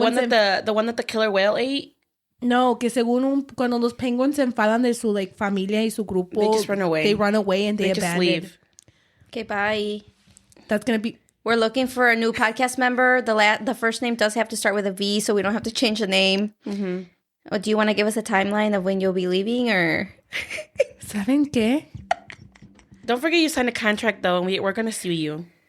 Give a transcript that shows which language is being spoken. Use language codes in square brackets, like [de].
[en] The one that the killer whale ate? [es] No, que según cuando los penguins se enfadan de su like familia y su grupo... [en] They just run away. They run away and they just abandon. leave. Okay, bye. That's going to be... We're looking for a new podcast member. The first name does have to start with a V, so we don't have to change the name. Mm-hmm. Oh, do you want to give us a timeline of when you'll be leaving, or? [es] ¿Saben qué? [en] Don't forget you signed a contract, though, and we're going to sue you.